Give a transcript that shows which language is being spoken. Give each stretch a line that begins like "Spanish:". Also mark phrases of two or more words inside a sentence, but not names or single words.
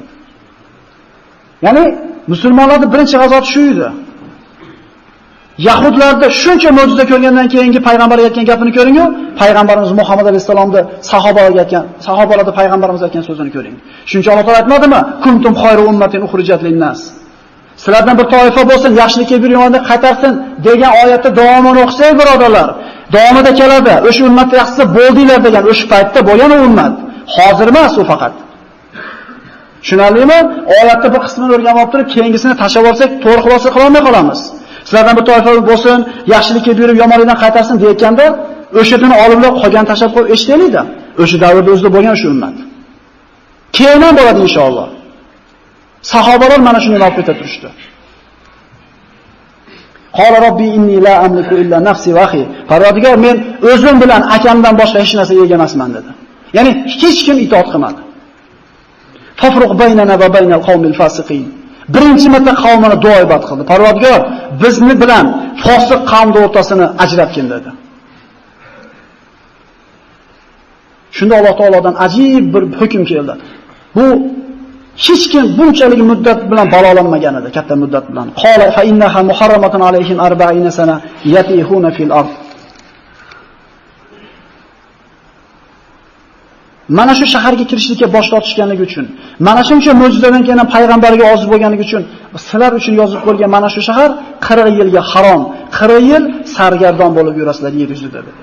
Uzbek: Ya'ni musulmonlarning birinchi g'azoti shu edi. Yahudlarda shuncha mo'jiza ko'rgandan keyingi payg'ambar aytgan gapini ko'ring-ku, payg'ambarimiz Muhammad alayhisalomda sahobalarga aytgan, sahobalarda payg'ambarimiz aytgan so'zini ko'ring. Shuncha Alloh taolo aytmadimi?
Arabic: كنتم خير أمة أخرجت للناس.
Uzbek: Sizlardan bir toifa bo'lsin, yaxshilikka yurganda qaytarsin degan oyatda davomini o'qisak, birodarlar, davomida keladi. O'sha ummat yaxshisi bo'ldinglar degan o'sha paytda bo'lgan ummat. Hozir emas u faqat. Tushunarlimi? Oyatda bir qismini o'rganib olib turib, keyingisini tashlab olsak, to'g'ri xulosa qila olmay qolamiz. Sizlardan bir toifa bo'lsin, yaxshilikka buyurib yomonlikdan qaytarsin deyotganda, o'shadan olimlar qolgan tashlab qo'yib eshitaylikda. O'sha davrda o'zida bo'lgan shu ummat. Keyin ham bo'ladi inshaalloh. Sahobalar mana shuni olib keta turishdi.
Arabic: قال رب إني لا أملك إلا نفسي وأخي.
Uzbek: Parvardigor, men o'zim bilan akamdan boshqa hech narsa ega emasman dedi. Ya'ni hech kim itoat qilmadi.
Arabic: تفرق بيننا وبين القوم الفاسقين.
Uzbek: Birinchi marta qavmini duoibat qildi. Parvardigor, bizni bilan fosiq qavmning o'rtasini ajratgin dedi. Shunda Alloh taolodan ajib bir hukm keldi. Bu hech kim bunchalik muddat bilan balolanmagan edi, katta muddat bilan.
Arabic: قال فإنها محرمة عليهم 40 سنة يتيهون في الأرض.
Uzbek: Mana shu shaharga kirishlikka bosh tortishganligi uchun, mana shuncha mo'jizadan keyin payg'ambarga ozib bo'lganligi uchun, sizlar uchun yozib qo'yilgan mana shu shahar 40 yilga harom, 40 yil sargardon bo'lib yurasizlar yer yuzida dedi.